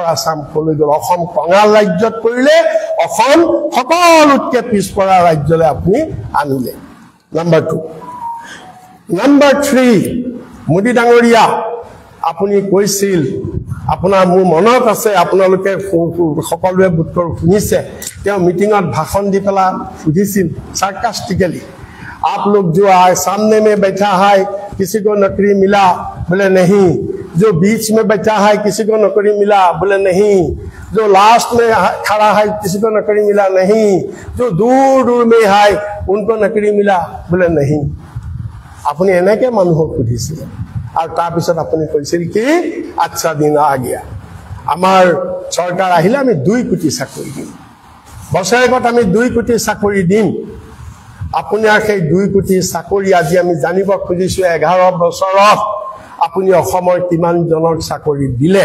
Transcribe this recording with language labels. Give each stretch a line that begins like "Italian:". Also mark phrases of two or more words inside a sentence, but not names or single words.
Assamese: আসাম কলৈ গ'ল অসম কঙাল ৰাজ্যত কৰিলে অসম সকলোতকৈ পিছপৰা ৰাজ্যলৈ আপুনি আনিলে নাম্বাৰ 2 নাম্বাৰ 3 মোদী ডাঙৰীয়া আপুনি কৈছিল আপোনাৰ মোৰ মনত আছে আপোনালোকে সকলোৱে বুটৰ শুনিছে তেওঁ মিটিঙত ভাষণ দি পেলা সুধিছিল সাৰ্কাস্টিকেলি
Hindi: आप लोग जो है सामने में बैठा है किसी को नौकरी मिला बोले नहीं जो बीच में बचा है किसी को नौकरी मिला, बोले नहीं। जो लास्ट में खड़ा है किसी को नौकरी मिला, नहीं। जो दूर दूर में है उनको नौकरी मिला, बोले नहीं।
Assamese: আপুনি এনেকে মানুহক সুধিছিল আৰু তাৰ পিছত আপুনি কৈছিল কি
Hindi: अच्छा दिन आ गया,
Assamese: আমাৰ চৰকাৰ আহিলে আমি 2 কোটি চাকৰি দিম, বছৰেকত আমি 2 কোটি চাকৰি দিম। আপোনাৰ সেই 2 কোটি চাকৰি আজি আমি জানিব খুজিছো 11 বছৰত আপুনি অসমৰ কিমান জনক চাকৰি দিলে।